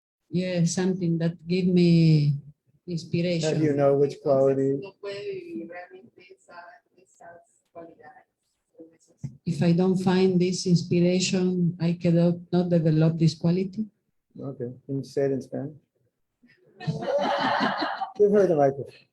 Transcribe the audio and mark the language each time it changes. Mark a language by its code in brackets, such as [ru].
[en] Yeah, something that give me inspiration. How do you know which quality? [es] No puede vivir realmente esas cualidades. [en] If I don't find this inspiration, I cannot not develop this quality. Okay, can you say it in Spanish? Give her the microphone.